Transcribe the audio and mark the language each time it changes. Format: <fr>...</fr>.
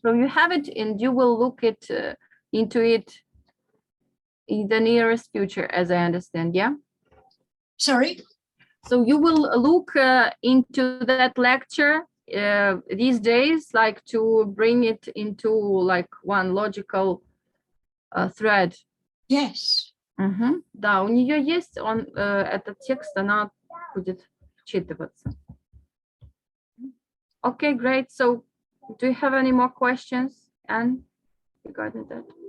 <en>So you have it and you will look into it in the nearest future, as I understand, yeah? Sorry? So you will look into that lecture these days, like to bring it into like one logical thread. Yes. Mm-hmm.</en> <ru>Да, у нее есть этот текст, она будет вчитываться.</ru> <en>Okay, great. So do you have any more questions, Anne, regarding that?</en>